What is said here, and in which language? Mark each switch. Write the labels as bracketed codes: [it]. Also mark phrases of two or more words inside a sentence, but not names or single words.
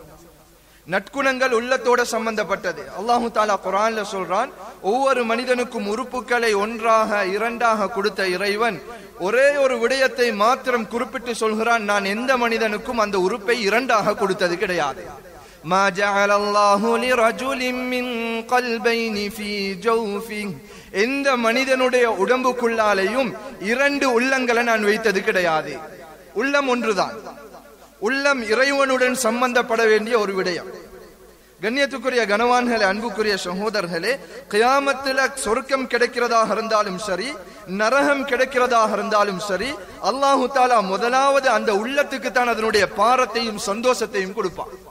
[ta] நற்குணங்கள் உள்ளத்தோட சம்பந்தப்பட்டது. [ar] الله تعالى [ta] குர்ஆன்ல சொல்றான், ஒவ்வொரு மனிதனுக்கும் உறுப்புகளை ஒன்றாக இரண்டாக கொடுத்த இறைவன் ஒரே ஒரு விடயத்தை மாத்திரம் குறிப்பிட்டு சொல்கிறான், நான் எந்த மனிதனுக்கும் அந்த உறுப்பை இரண்டாக கொடுத்தது கிடையாது. [ar] ما جعل الله لرجل من قلبين في جوفه, [ta] எந்த மனிதனுடைய உடம்புக்குள்ளாலையும் இரண்டு உள்ளங்களை நான் வைத்தது கிடையாது. உள்ளம் ஒன்றுதான். உள்ளம் இறைவனுடன் சம்பந்தப்பட வேண்டிய ஒரு விடயம். கண்ணியத்துக்குரிய கனவான்களே, அன்புக்குரிய சகோதரர்களே, கியாமத்தில் சொர்க்கம் கிடைக்கிறதாக இருந்தாலும் சரி, நரகம் கிடைக்கிறதாக இருந்தாலும் சரி, [ar] الله تعالى [ta] முதலாவது அந்த உள்ளத்துக்கு தான் அதனுடைய பாரத்தையும் சந்தோஷத்தையும் கொடுப்பான்.